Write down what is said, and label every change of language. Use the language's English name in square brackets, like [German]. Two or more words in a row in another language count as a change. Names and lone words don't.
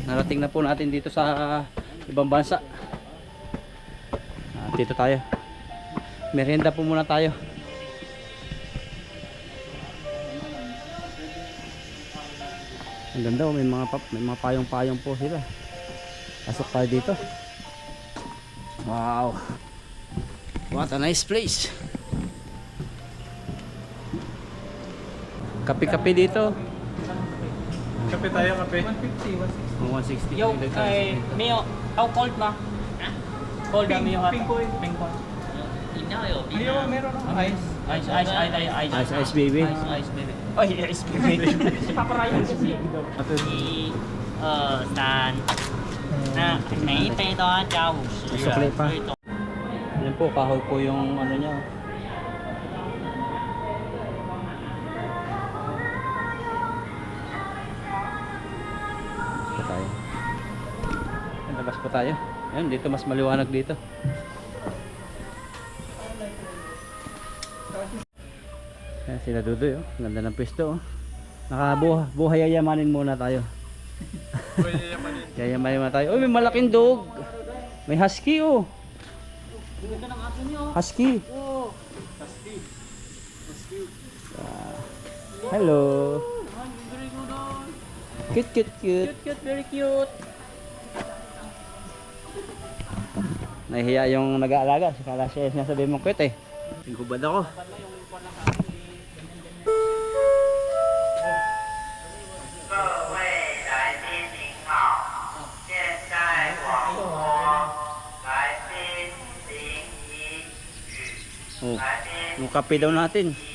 [Filipino] Narating na po natin dito sa ibang bansa. Dito tayo. Merienda po muna tayo. Ang ganda oh, may mga payong-payong po sila. Pasok tayo dito. Wow. [English] What a nice place. [Filipino] Kape-kape dito. Kape tayo, kape. 160. Yo, Mio, [English] how cold [Filipino] ba? Cold ba Mio? Pink cold. Ayaw, meron ako. [English] Ice baby. Ice baby. Oh, ice baby. [Filipino] Si Papa Ryan kasi. [Chinese] 1、2、3，那每一杯都要加50 [Filipino] Sukli [Chinese] 元。 [Filipino] pa. Yan po, kahoy po yung ano niya. Labas po tayo. Yan, labas po tayo. Yan, dito mas maliwanag dito. Yan, sila Dudoy oh. Ganda ng pwesto oh. Nakabuhay yayamanin muna tayo. Yayamanin muna tayo. Oh, may malaking dog. May husky oh. Ganda ng aso niyo. Husky. Oh. Hello. [English] Very good on. Cute, cute, cute. Cute, very cute. [Filipino] Nahihiya yung nag-aalaga. Kala siya sinasabi mong cute eh. Tingkubad ako. Oh, yung kape daw natin.